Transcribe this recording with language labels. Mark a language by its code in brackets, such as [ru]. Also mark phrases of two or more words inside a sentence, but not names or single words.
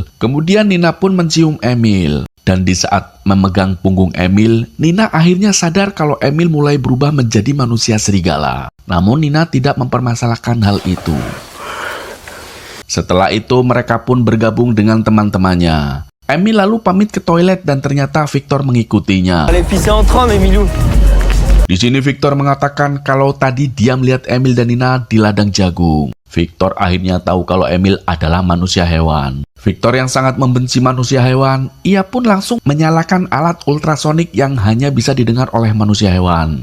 [id] Kemudian Nina pun mencium Emil. Dan di saat memegang punggung Emil, Nina akhirnya sadar kalau Emil mulai berubah menjadi manusia serigala. Namun Nina tidak mempermasalahkan hal itu. Setelah itu mereka pun bergabung dengan teman-temannya. Emil lalu pamit ke toilet dan ternyata Victor mengikutinya. [fr] Allez pisser en train, mes milous. [id] Di sini Victor mengatakan kalau tadi dia melihat Emil dan Nina di ladang jagung. Victor akhirnya tahu kalau Emil adalah manusia hewan. Victor yang sangat membenci manusia hewan, ia pun langsung menyalakan alat ultrasonik yang hanya bisa didengar oleh manusia hewan.